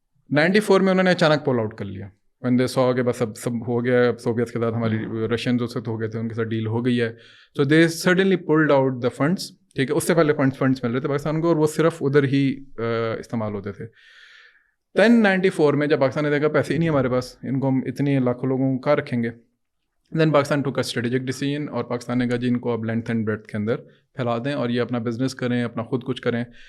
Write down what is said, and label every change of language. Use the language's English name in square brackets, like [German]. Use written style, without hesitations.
[Urdu] 94 میں انہوں نے اچانک پول آؤٹ کر لیا. [English] when they saw [Urdu] کہ بس اب سب ہو گیا, سوویتس کے ساتھ ہماری رشینز اس وقت ہو گئے تھے, ان کے ساتھ ڈیل ہو گئی ہے. [English] so they suddenly pulled out the funds. [Urdu] ٹھیک ہے, اس سے پہلے فنڈس مل رہے تھے پاکستان کو, اور وہ صرف ادھر ہی استعمال ہوتے تھے. 94 میں جب پاکستان نے دیکھا پیسے ہی نہیں ہمارے پاس, ان کو ہم اتنے لاکھوں لوگوں کو کہاں رکھیں گے, [English] then Pakistan took a strategic decision, [Urdu] اور پاکستان نے کہا جی ان کو اب لینتھ اینڈ بریڈتھ کے اندر پھیلا دیں اور یہ اپنا بزنس کریں, اپنا خود کچھ کریں.